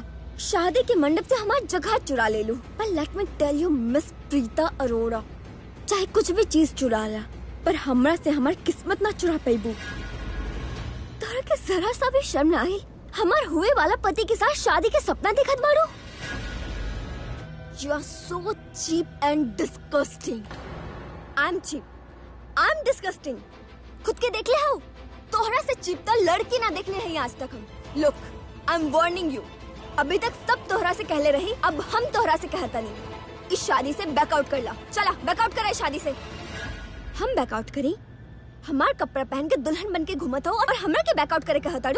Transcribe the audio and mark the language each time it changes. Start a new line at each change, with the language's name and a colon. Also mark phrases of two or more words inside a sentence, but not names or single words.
Bhojpuri: शादी के मंडप से हमार जगह चुरा ले लू। पर
English: let me tell you Miss Preeta Arora,
Bhojpuri: चाहे कुछ भी चीज चुरा ला पर हमरा से हमार किस्मत ना चुरा पैबू। तोहरा के जरा सा भी शर्म ना आई? हमार हुए वाला पति के साथ शादी के सपना देखत बाड़ू।
English: You are so cheap and disgusting. I'm cheap. I'm disgusting.
Bhojpuri: खुद के देख ले हो? तोहरा से चीप तो लड़की ना देखले हैं आज तक हम।
English: Look, I'm warning you.
Bhojpuri: अभी तक सब तोहरा से कहले रही, अब हम तोहरा से कहता नहीं। इस शादी से बैकआउट कर ला। चला बैकआउट करा इस शादी से। हम बैकआउट करी? हमार कपड़ा पहन के दुल्हन बन के घूमत हो और हमरा के बैकआउट करे कहताड़ू?